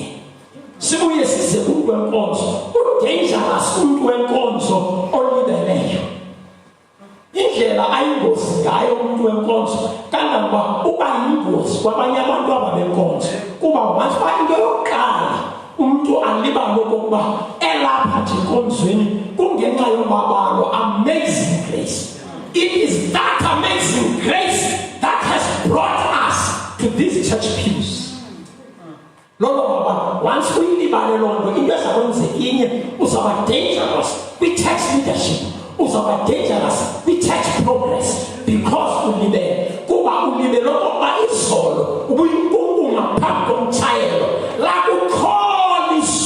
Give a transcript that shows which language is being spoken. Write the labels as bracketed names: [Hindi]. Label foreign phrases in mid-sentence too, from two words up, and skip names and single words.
[Xhosa] Sibuye size kumntu wenkonzo, udangerous umntu wenkonzo olibeleyo. Indlela ayingozi ngayo umntu wenkonzo kangangoba uba yingozi kwabanye abantu aba benkonzo, kuba once into yokuqala umntu alibale okokuba elapha nje enkonzweni kungenxa yomabalo [English] amazing grace. It is that amazing grace that has brought us to these church pews. [Xhosa] Lolo baba once uyilibale loo nto, into ezakwenzeka inye, uzaba dangerous kwi- [English] church leadership, [Xhosa] uzaba dangerous kwi- [English] church progress, [Xhosa] because ulibele. Kuba ulibele okokuba izolo ubuyinkunkuma phambi komtshayelo lakukhola